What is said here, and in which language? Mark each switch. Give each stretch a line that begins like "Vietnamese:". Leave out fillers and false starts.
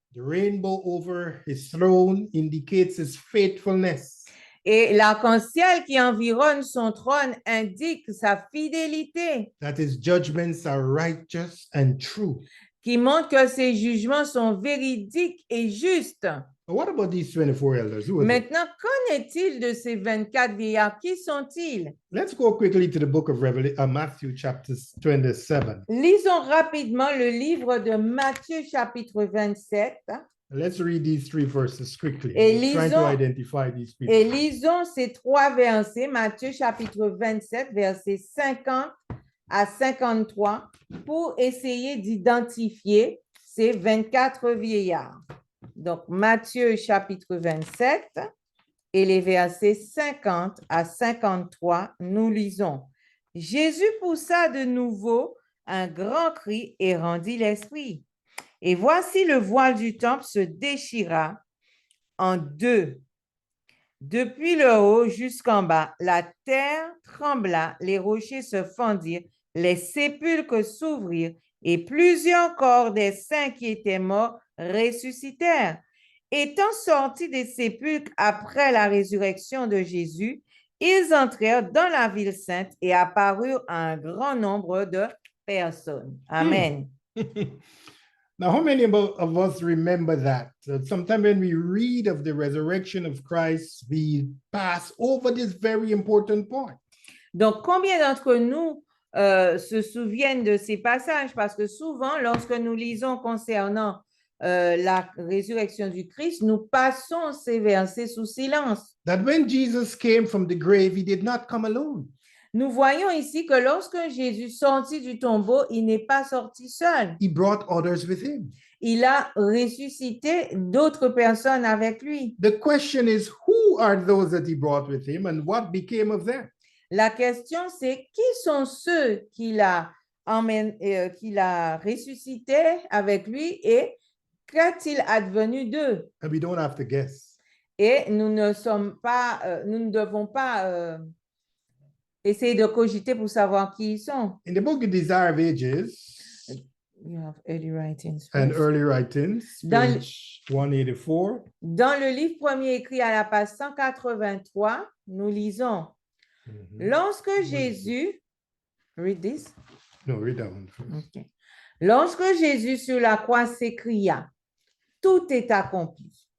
English: The rainbow over his throne indicates his faithfulness.
French: Et l'arc-en-ciel qui environne son trône indique sa fidélité.
English: That his judgments are righteous and true.
French: Qui montre que ses jugements sont véridiques et justes.
English: But what about these 24 elders?
French: Maintenant, qu'en est-il de ces 24 vieillards? Qui sont-ils?
English: Let's go quickly to the book of Matthew, chapter 27.
French: Lisons rapidement le livre de Matthieu, chapitre 27.
English: Let's read these three verses quickly. Trying to identify these people.
French: Et lisons ces trois versets, Matthieu, chapitre 27, versets 50 à 53, pour essayer d'identifier ces 24 vieillards. Donc, Matthieu, chapitre 27, et les versets 50 à 53, nous lisons. Jésus poussa de nouveau un grand cri et rendit l'esprit. Et voici le voile du temple se déchira en deux. Depuis le haut jusqu'en bas, la terre trembla, les rochers se fendirent, les sépulcres s'ouvrirent, et plusieurs corps des saints qui étaient morts ressuscitèrent. Étant sortis des sépulcres après la résurrection de Jésus, ils entrèrent dans la ville sainte et apparurent à un grand nombre de personnes. Amen.
English: Now, how many of us remember that? Sometimes when we read of the resurrection of Christ, we pass over this very important point.
French: Donc, combien d'entre nous se souviennent de ces passages? Parce que souvent, lorsque nous lisons concernant la résurrection du Christ, nous passons ces versets sous silence.
English: that when Jesus came from the grave, he did not come alone.
French: Nous voyons ici que lorsque Jésus sortit du tombeau, il n'est pas sorti seul.
English: He brought others with him.
French: Il a ressuscité d'autres personnes avec lui.
English: The question is, who are those that he brought with him and what became of them?
French: La question, c'est qui sont ceux qu'il a ressuscités avec lui et qu'est-il advenu d'eux?
English: And we don't have to guess.
French: Et nous ne devons pas essayer de cogiter pour savoir qui ils sont.
English: In the book of Desire of Ages You have early writings and first. early writings,
French: Dans-
English: page 184.
French: Dans le livre premier écrit à la page 183, nous lisons Lorsque Jésus,
English: read this. No, read that one first. Ok.
French: Lorsque Jésus sur la croix s'écria, tout est accompli.